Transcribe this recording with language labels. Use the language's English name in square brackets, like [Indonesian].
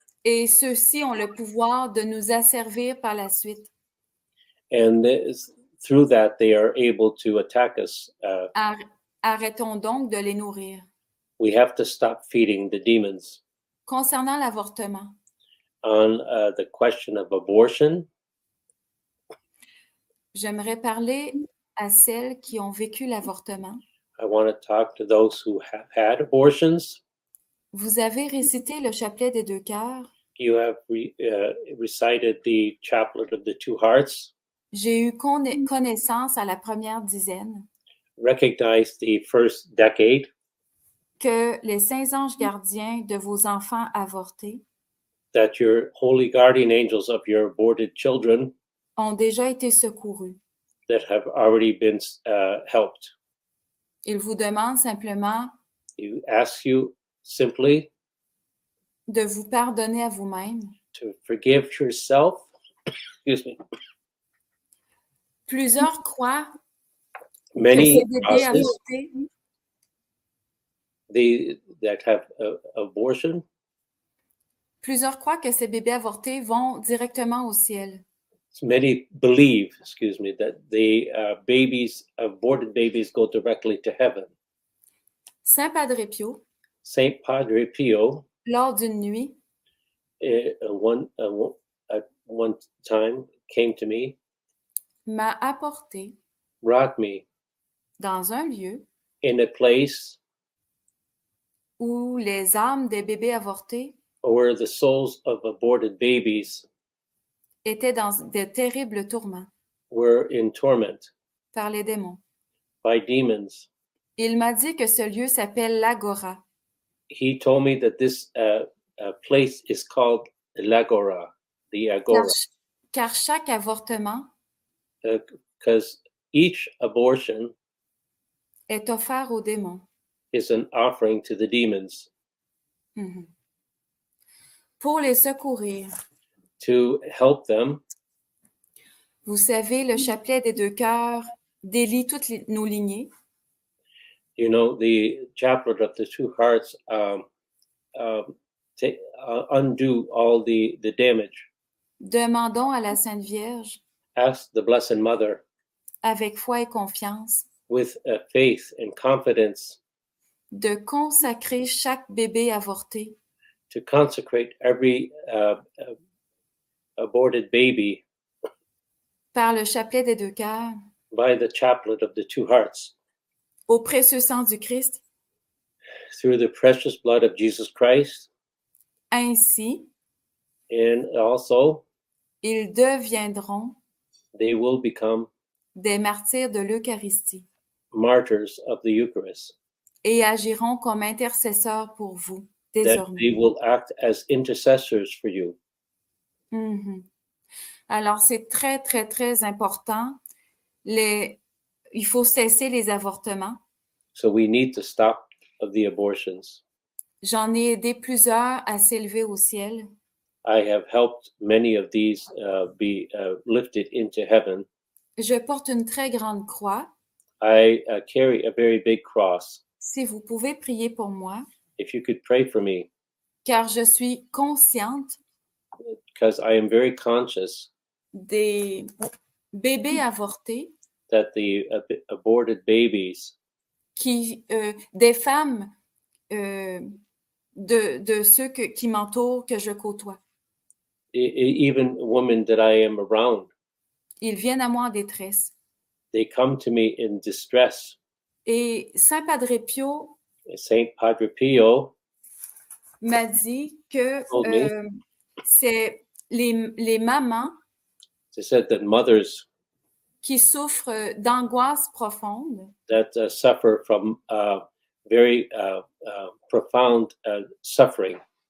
[French] Et ceux-ci ont le pouvoir de nous asservir par la suite. [English] And through that, they are able to attack us. [French] Arrêtons donc de les nourrir. [English] We have to stop feeding the demons. [French] Concernant l'avortement, [English] On the question of abortion, [French] j'aimerais parler à celles qui ont vécu l'avortement. [English] I want to talk to those who have had abortions. [French] Vous avez récité le chapelet des deux cœurs. [English] You have recited the chaplet of the two hearts, [French] J'ai eu connaissance à la première dizaine [English] recognized the first decade, [French] que les saints anges gardiens de vos enfants avortés [English] that your holy guardian angels of your aborted children [French] ont déjà été secourus. [English] that have already been helped. [French] Ils vous demandent simplement [English] You ask you simply [French] de vous pardonner à vous-même. [English] to forgive yourself. Excuse me. [French] Plusieurs croient que [English] Many [French] ces bébés [English] crosses, [French] avortés, [English] that have abortion, [French] plusieurs croient que ces bébés avortés vont directement au ciel. [English] many believe, that the aborted babies go directly to heaven. [French] Saint Padre Pio, [English] Saint Padre Pio, [French] lors d'une nuit, [English] at one time came to me, [French] m'a apporté [English] brought me [French] dans un lieu [English] in a place [French] où les âmes des bébés avortés [English] where the souls of aborted babies [French] étaient dans de terribles tourments [English] were in torment [French] par les démons. [English] by demons. [French] Il m'a dit que ce lieu s'appelle l'Agora. [English] He told me that this place is called l'Agora, the Agora, [French] Car chaque avortement [English] because each abortion [French] est offert aux démons. [English] is an offering to the demons [French] Mhm. Pour les secourir, [English] to help them. [French] vous savez, le chapelet des deux cœurs délie toutes nos lignées. [English] You know, the chaplet of the two hearts undo all the damage. [French] Demandons à la Sainte Vierge, [English] Ask the Blessed Mother [French] avec foi et confiance, [English] with faith and confidence [French] de consacrer chaque bébé avorté [English] to consecrate every aborted baby [French] par le chapelet des deux cœurs [English] by the chaplet of the two hearts, [French] au précieux sang du Christ. [English] through the precious blood of Jesus Christ. [French] Ainsi, [English] And also, [French] ils deviendront [English] they will become [French] des martyrs de l'Eucharistie [English] martyrs of the Eucharist, [French] et agiront comme intercesseurs pour vous [English] that [French] désormais. [English] they will act as intercessors for you. Mhm. [French] Alors, c'est très, très, très important. Il faut cesser les avortements. [English] So we need to stop the abortions. [French] J'en ai aidé plusieurs à s'élever au ciel. [English] I have helped many of these be lifted into heaven. [French] Je porte une très grande croix. [English] I carry a very big cross. [French] Si vous pouvez prier pour moi, [English] If you could pray for me, [French] car je suis consciente [English] because I am very conscious [French] des bébés avortés [English] that the aborted babies, [French] des femmes de ceux qui m'entourent, que je côtoie. [English] even women that I am around, [French] Ils viennent à moi en détresse. [English] they come to me in distress. [French] Et Saint Padre Pio [English] Saint Padre Pio [French] m'a dit que [English] told me, [French] c'est les mamans [English] they said that mothers [French] qui souffrent d'angoisse profonde [English] that suffer from very profound suffering